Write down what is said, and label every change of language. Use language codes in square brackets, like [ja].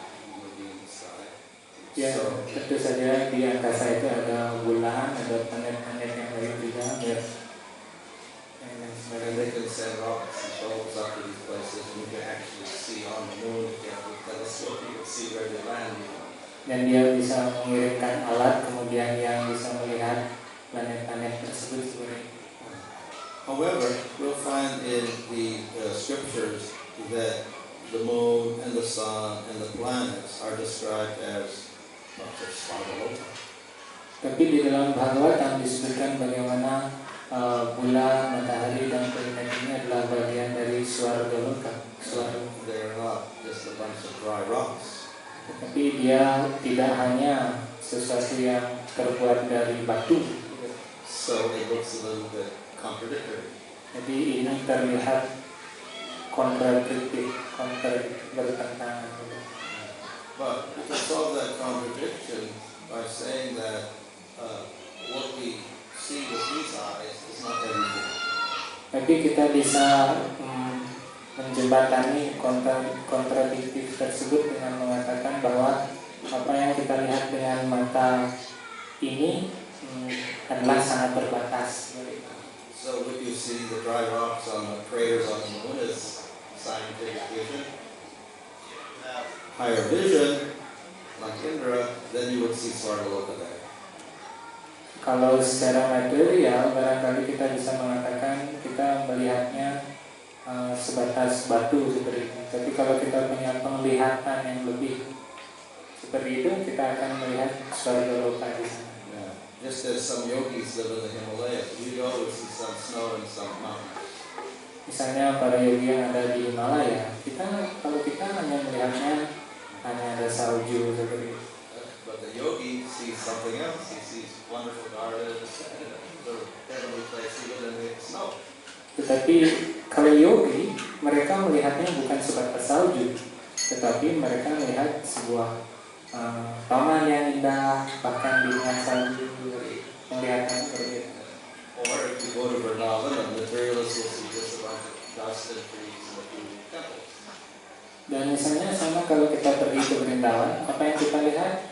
[en] Moving in the sky. [id] Ya, tentu saja di angkasa itu ada bulan, ada planet-planet yang lain juga, ya. [en] And they can send rockets and shovels up to these places, and you can actually see on the moon. If you have a telescope, you can see where they land. [id] Dan dia bisa mengirimkan alat kemudian yang bisa melihat planet-planet tersebut seperti itu. [en] However, we'll find in the scriptures that the moon and the sun and the planets are described as Svargalota. [id] Tapi di dalam Bhagavatam disebutkan bagaimana bulan, matahari dan planet ini adalah bagian dari Svargalota. [en] They're not just a bunch of dry rocks. [id] Tetapi dia tidak hanya sesuatu yang terbuat dari batu. [en] So it looks a little bit contradictory. [id] Jadi ini terlihat kontradiktif, bertentangan. [en] But we can solve that contradiction by saying that what we see with these eyes is not everything. [id] Tapi kita bisa menjembatani kontradiktif tersebut dengan mengatakan bahwa apa yang kita lihat dengan mata ini adalah sangat terbatas. [en] So if you see the dry rocks on the craters on the moon is scientific vision, higher vision, like Indra, then you would see Svargaloka there. [id] Kalau secara material, barangkali kita bisa mengatakan kita melihatnya sebatas batu seperti itu. Tapi kalau kita punya penglihatan yang lebih seperti itu, kita akan melihat Svargaloka di sana. [en] Yeah. Just as some yogis live in the Himalayas, you go to see some snow and some mountains. [id] Misalnya para yogi yang ada di Himalaya, kalau kita hanya melihatnya hanya ada salju seperti itu. [en] But the yogi sees something else. He sees wonderful gardens, the heavenly place, even in the snow. [id] Tetapi kalau yogi, mereka melihatnya bukan sebatas salju, tetapi mereka melihat sebuah taman yang indah, bahkan di tengah salju, penglihatan berbeda. [en] Or if you go to Vrindavan, the materialists will see just a bunch of dust and trees and a few temples. [id] Dan misalnya sama kalau kita pergi ke Vrindavan, apa yang kita lihat?